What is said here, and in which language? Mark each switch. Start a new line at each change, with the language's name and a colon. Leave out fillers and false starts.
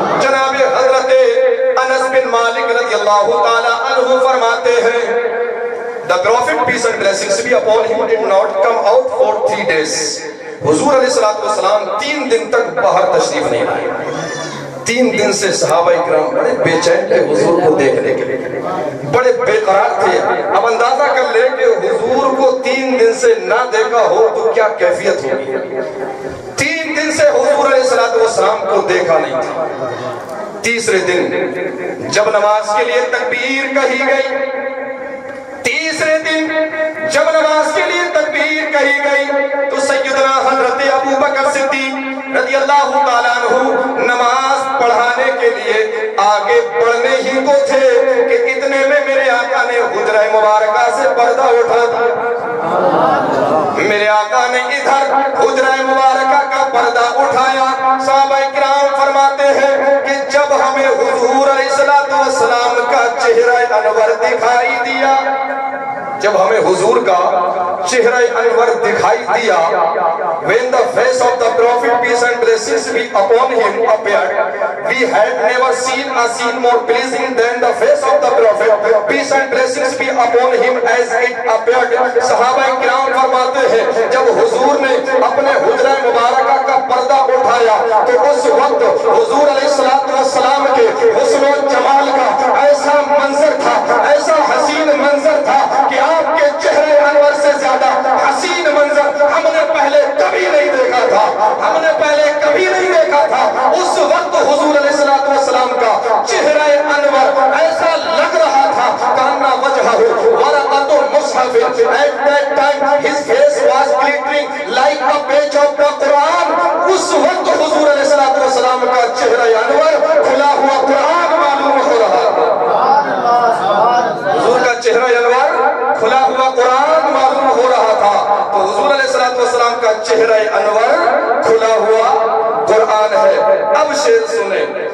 Urdu: جناب حضرت انس بن مالک رضی اللہ تعالی عنہ فرماتے ہیں
English: The Prophet peace and blessings be upon him did not come out for 3 days.
Urdu: حضور علیہ السلام 3 دن تک باہر تشریف نہیں لائے. 3 دن سے صحابہ اکرام بڑے بے چین تھے حضور کو دیکھنے کے لیے, بڑے بے قرار تھے. اب اندازہ کر لے کہ حضور کو 3 دن سے نہ دیکھا ہو تو کیا کیفیت ہوگی. 3 دن سے حضور علیہ السلام کو دیکھا نہیں تھا. تیسرے دن جب نماز کے لیے تکبیر کہی گئی, تیسرے دن جب نماز کے لیے تکبیر کہی گئی تو سیدنا حضرت ابو بکر صدیق رضی اللہ تعالیٰ عنہ نماز پڑھانے کے لیے آگے بڑھنے ہی کو تھے کہ اتنے میں میرے آقا نے حجرہ مبارکہ سے پردہ اٹھا دیا. میرے آقا نے ادھر حجرہ مبارکہ کا پردہ اٹھایا. صحابہ کرام فرماتے ہیں کہ جب ہمیں حضور علیہ السلام کا چہرہ انور دکھائی دیا,
English: جب ہمیں حضور کا چہرہ انور دکھائی دیا, when the face of the prophet peace and blessings be upon him appeared, we had never seen a scene more pleasing than the face of the prophet peace and blessings be upon him as it appeared.
Urdu: صحابہ کرام فرماتے ہیں جب حضور نے اپنے حجرہ مبارکہ کا پردہ اٹھایا تو اس وقت حضور علیہ السلام کے حسن و جمال کا ایسا منظر تھا, ایسا حسین منظر تھا کہ آپ کے چہرے انور سے زیادہ حسین منظر ہم نے پہلے کبھی نہیں دیکھا تھا. ہم نے پہلے کبھی نہیں دیکھا تھا. اس وقت حضور علیہ السلام کا چہرہ انور ایسا لگ رہا تھا
Arabic: کاننا وجہہ ورقۃ المصحف.
English: At that time his face was glittering like a page of the Quran.
Urdu: اس وقت حضور علیہ السلام کا چہرہ انور کھلا ہوا قرآن معلوم ہو رہا تھا. حضور کا چہرہ انور کھلا ہوا قرآن معلوم ہو رہا تھا. تو حضور علیہ السلام کا چہرہ انور کھلا ہوا قرآن ہے. اب شعر سنیں.